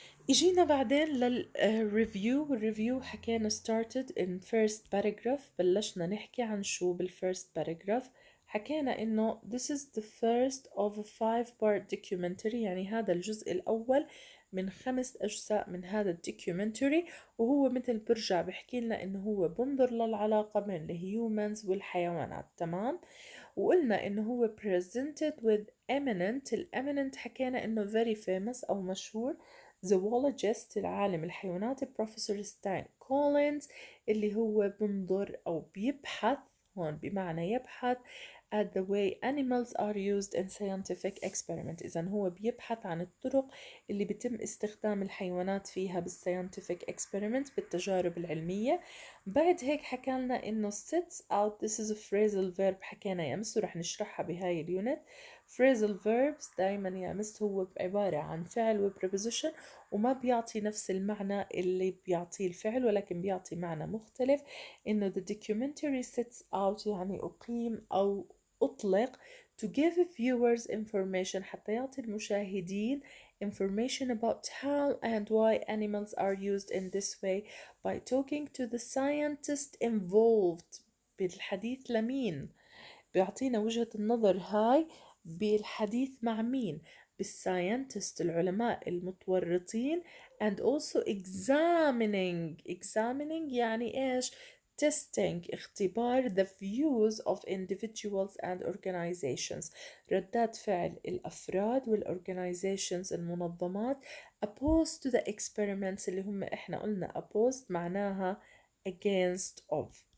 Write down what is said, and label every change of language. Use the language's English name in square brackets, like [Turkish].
[Arabic] اجينا بعدين للريفيو. الريفيو حكينا [English] started in first paragraph، [Arabic] بلشنا نحكي عن شو بالفيرست paragraph. حكينا انه [English] this is the first of a 5-part documentary، [Arabic] يعني هذا الجزء الاول من 5 اجزاء من هذا الدوكيومنتري، وهو مثل برجع بحكي لنا انه هو بنظر للعلاقة بين الهيومنز والحيوانات. تمام. وقلنا انه هو [English] presented with eminent. [Arabic] eminent حكينا انه [English] very famous [Arabic] او مشهور zoologist العالم الحيوانات بروفيسور ستاين كولينز، اللي هو بنظر أو بيبحث، هون بمعنى يبحث [English] at the way animals are used in scientific experiment. [Arabic] إذن هو بيبحث عن الطرق اللي بيتم استخدام الحيوانات فيها بال [English] scientific experiment [Arabic] بالتجارب العلمية. بعد هيك حكى لنا إنه sets out. [English] this is a phrasal verb [Arabic] حكينا يمس ورح نشرحها بهاي اليونت. phrasal verbs دايما يمس هو عبارة عن فعل و preposition وما بيعطي نفس المعنى اللي بيعطيه الفعل، ولكن بيعطي معنى مختلف. [English] إنه the documentary sets out [Arabic] يعني أقيم أو أطلق [English] to give viewers information [Arabic] حتى يعطي المشاهدين [English] information about how and why animals are used in this way by talking to the scientist involved. [Arabic] بالحديث لمين؟ بيعطينا وجهة النظر هاي بالحديث مع مين؟ بالساينتست العلماء المتورطين [English] and also examining [Arabic] يعني إيش؟ testing اختبار [English] the views of individuals and organizations، [Arabic] ردات فعل الأفراد والorganizations المنظمات [English] opposed to the experiments [Arabic] اللي هم إحنا قلنا opposed معناها [English] against of.